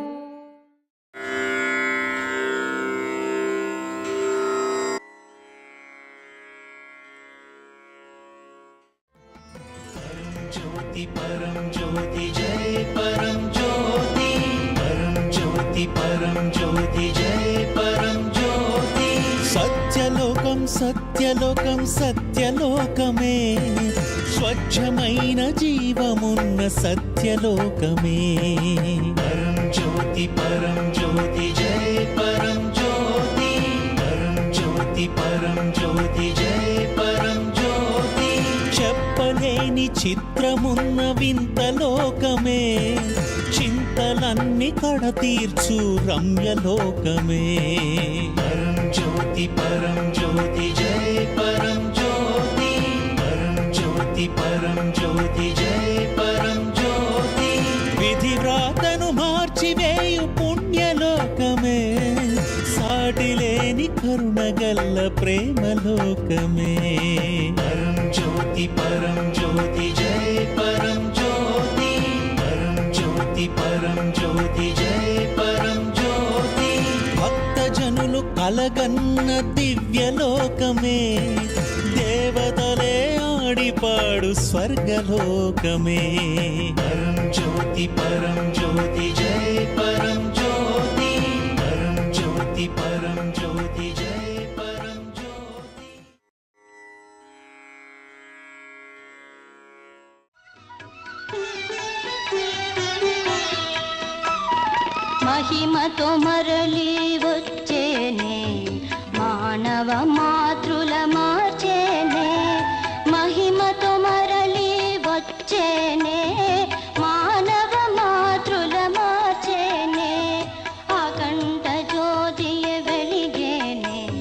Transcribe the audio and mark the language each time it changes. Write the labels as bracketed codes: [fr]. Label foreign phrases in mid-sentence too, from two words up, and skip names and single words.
[hi] ज्योति परम ज्योति जय परम ज्योति परम ज्योति परम ज्योति जय परम ज्योति [te] సత్యలోకం సత్యలోకం సత్యలోకమే స్వచ్ఛమైన జీవమున్న సత్యలోకమే [hi] परम ज्योति जय परम ज्योति परम ज्योति जय परम ज्योति [te] చెప్పలేని చిత్రమున్న వింత లోకమే చింతలన్నీ కడతీర్చు రమ్యలోకమే [hi] परम ज्योति जय परम ज्योति परम ज्योति जय परम ज्योति [te] విధి వ్రాతను మార్చివేయు పుణ్యలోకమే సాటిలేని కరుణగల్ల ప్రేమలోకమే [hi] परम ज्योति जय परम ज्योति परम ज्योति जय परम ज्योति [te] భక్తజనులు కలగన్న దివ్యలోకమే దేవతలే ఆడిపాడు స్వర్గలోకమే [hi] परम ज्योति जय परम ज्योति परम ज्योति जय परम ज्योति [te] మహిమతో మరలి వచ్చేనే మానవ మాతృల మార్చేనే మహిమతో మరలి వచ్చేనే మానవ మాతృల మార్చేనే అఖండ జ్యోతియ వెలిగేనే